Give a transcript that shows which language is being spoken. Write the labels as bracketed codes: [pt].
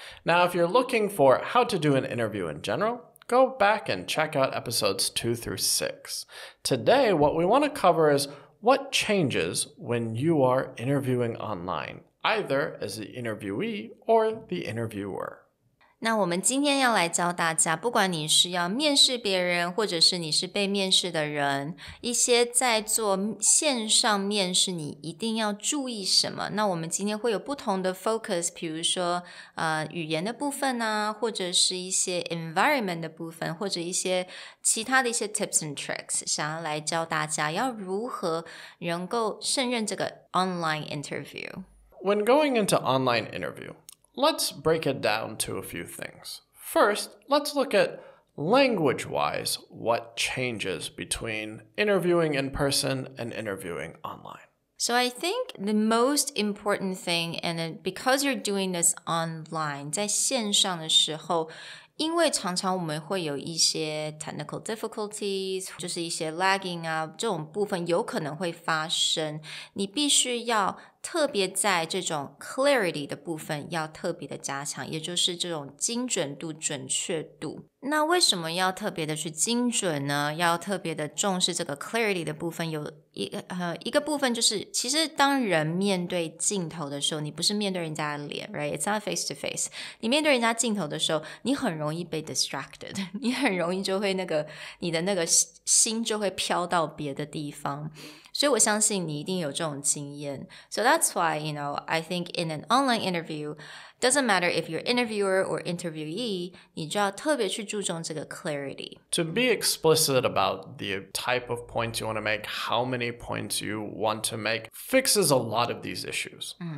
[en] Now, if you're looking for how to do an interview in general, go back and check out episodes 2 through 6. Today, what we want to cover is what changes when you are interviewing online, either as the interviewee or the interviewer. [zh] 那我们今天要来教大家，不管你是要面试别人，或者是你是被面试的人，一些在做线上面试你一定要注意什么。那我们今天会有不同的 focus， 比如说语言的部分啊，或者是一些 environment 的部分，或者一些其他的一些 [en] tips and tricks， [zh] 想要来教大家要如何能够胜任这个 online interview. [en] When going into online interview,let's break it down to a few things. First, let's look at language-wise what changes between interviewing in person and interviewing online. So I think the most important thing, and because you're doing this online, [zh] 在线上的时候，因为常常我们会有一些 technical difficulties， 就是一些 lagging 啊，这种部分有可能会发生，你必须要特别在这种 clarity 的部分要特别的加强，也就是这种精准度、准确度。那为什么要特别的去精准呢？要特别的重视这个 clarity 的部分，有一个部分就是，其实当人面对镜头的时候，你不是面对人家的脸 ，right? [en] It's not face to face. [zh] 你面对人家镜头的时候，你很容易被 distracted， 你很容易就会你的那个心就会飘到别的地方。所以我相信你一定有这种经验。 [en] So that's why, I think in an online interview, doesn't matter if you're interviewer or interviewee, [zh] 你就要特別去注重這個 [en] clarity. To be explicit about the type of points you want to make, how many points you want to make, fixes a lot of these issues.